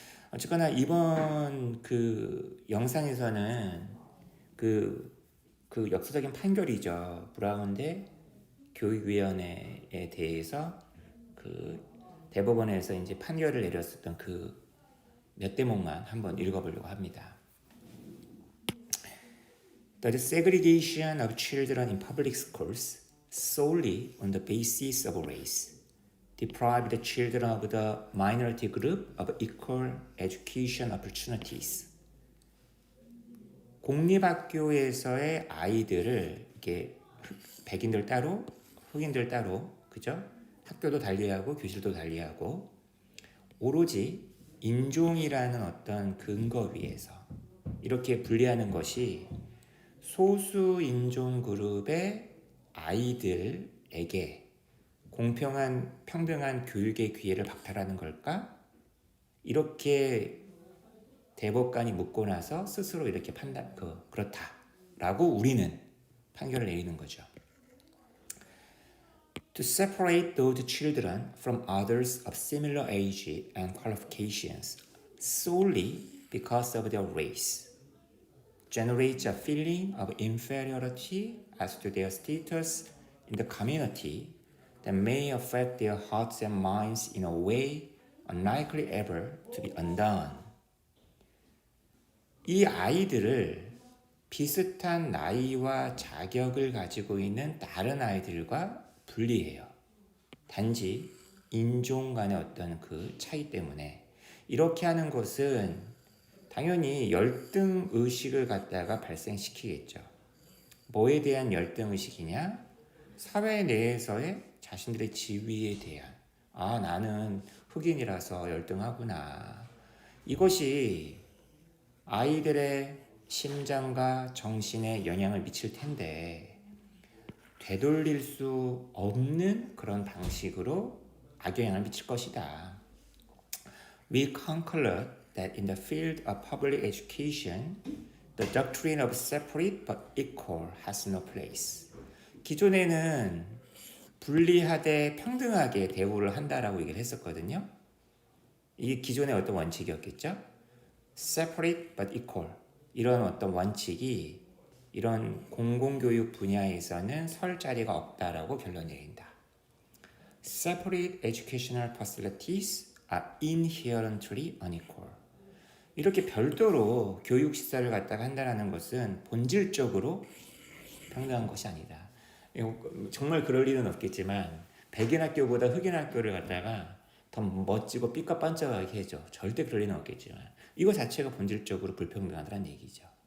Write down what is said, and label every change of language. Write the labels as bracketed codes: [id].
[ko] 어쨌거나 이번 그 영상에서는 그 역사적인 판결이죠. 브라운 대 교육위원회에 대해서 그 대법원에서 이제 판결을 내렸었던 그 몇 대목만 한번 읽어보려고 합니다. [en] The segregation of children in public schools solely on the basis of race deprive the children of the minority group of equal education opportunities. [ko] 공립학교에서의 아이들을 이렇게 백인들 따로, 흑인들 따로, 그죠? 학교도 달리하고 교실도 달리하고 오로지 인종이라는 어떤 근거 위에서 이렇게 분리하는 것이 소수 인종 그룹의 아이들에게 공평한 평등한 교육의 기회를 박탈하는 걸까? 이렇게 대법관이 묻고 나서 스스로 이렇게 그렇다라고 우리는 판결을 내리는 거죠. [en] To separate those children from others of similar age and qualifications solely because of their race generates a feeling of inferiority as to their status in the community that may affect their hearts and minds in a way unlikely ever to be undone. [ko] 이 아이들을 비슷한 나이와 자격을 가지고 있는 다른 아이들과 분리해요. 단지 인종 간의 어떤 그 차이 때문에. 이렇게 하는 것은 당연히 열등 의식을 갖다가 발생시키겠죠. 뭐에 대한 열등 의식이냐? 사회 내에서의 자신들의 지위에 대한, 나는 흑인이라서 열등하구나. 이것이 아이들의 심장과 정신에 영향을 미칠 텐데 되돌릴 수 없는 그런 방식으로 악영향을 미칠 것이다. [en] We conclude that in the field of public education, the doctrine of separate but equal has no place. [ko] 기존에는 분리하되 평등하게 대우를 한다라고 얘기를 했었거든요. 이게 기존의 어떤 원칙이었겠죠. [en] separate but equal. [ko] 이런 어떤 원칙이 이런 공공교육 분야에서는 설 자리가 없다라고 결론 내린다. [en] Separate educational facilities are inherently unequal. [ko] 이렇게 별도로 교육 시설을 갖다가 한다는 것은 본질적으로 평등한 것이 아니다. 정말 그럴 일은 없겠지만 백인 학교보다 흑인 학교를 갖다가 더 멋지고 삐까뻔쩍하게 해줘. 절대 그럴 일은 없겠지만 이거 자체가 본질적으로 불평등하다는 얘기죠.